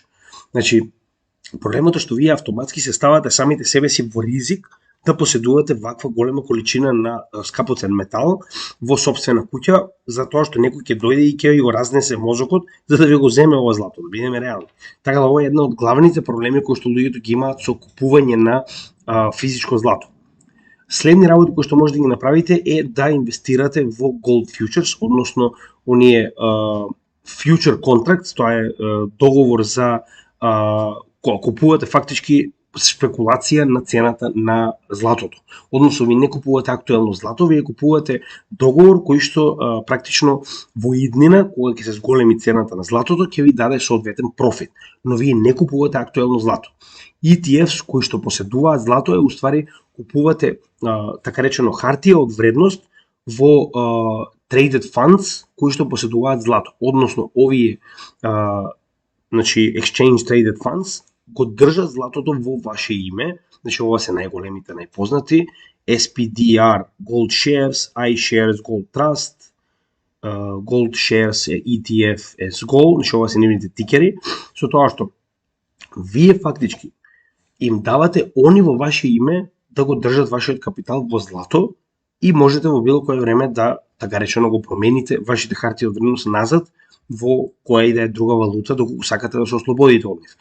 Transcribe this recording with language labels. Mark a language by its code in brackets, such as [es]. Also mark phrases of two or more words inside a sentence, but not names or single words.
[mk] Значи, проблемот е што вие автоматски се ставате самите себе си во ризик да поседувате ваква голема количина на скапоцен метал во сопствена куќа, затоа што некој ќе дојде и ќе го разнесе мозокот за да ви го земе ова злато, да бидеме реални. Така да ова е една од главните проблеми кои што луѓето ги имаат со купување на физичко злато. Следни работи кои што може да ги направите е да инвестирате во [en] gold futures, [mk] односно оние [en] future contracts, [mk] тоа е договор за кога купувате фактички спекулација на цената на златото. Односно, ви не купувате актуелно злато, вие купувате договор кој што практично во иднина, кога ќе се зголеми цената на златото, ќе ви даде соодветен профит, но вие не купувате актуелно злато. ETFs кои што поседуваат злато е уствари купувате така речено хартија од вредност во [en] traded funds [mk] кои што поседуваат злато. Односно, овие значи [en] exchange traded funds [mk] го држат златото во ваше име. Значи, ова се најголемите, најпознати: SPDR Gold Shares, iShares Gold Trust, Gold Shares ETF as Gold. Значи, ова се нивните тикери, со тоа што вие фактички им давате они во ваше име да го држат вашиот капитал во злато и можете во било кое време да, така речено, го промените вашите харти од вредност назад во која и да е друга валута, доколку сакате да се ослободите од нив.